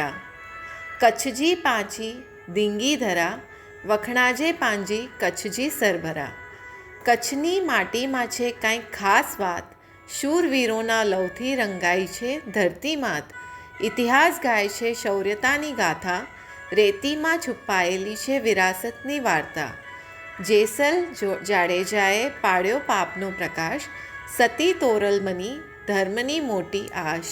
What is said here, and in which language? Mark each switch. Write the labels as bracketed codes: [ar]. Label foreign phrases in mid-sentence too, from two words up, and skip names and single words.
[kfr] कच्छ जी पंहिंजी धींगी धरा, वखणाजे पंहिंजी कच्छ जी सरभरा. [gu] કચ્છની માટીમાં છે કાંઈક ખાસ વાત, શૂરવીરોના લવથી રંગાઈ છે ધરતી માત. ઇતિહાસ ગાય છે શૌર્યતાની ગાથા, રેતીમાં છુપાયેલી છે વિરાસતની વાર્તા. જેસલ જાડેજાએ પાડ્યો પાપનો પ્રકાશ, સતી તોરલમની ધર્મની મોટી આશ.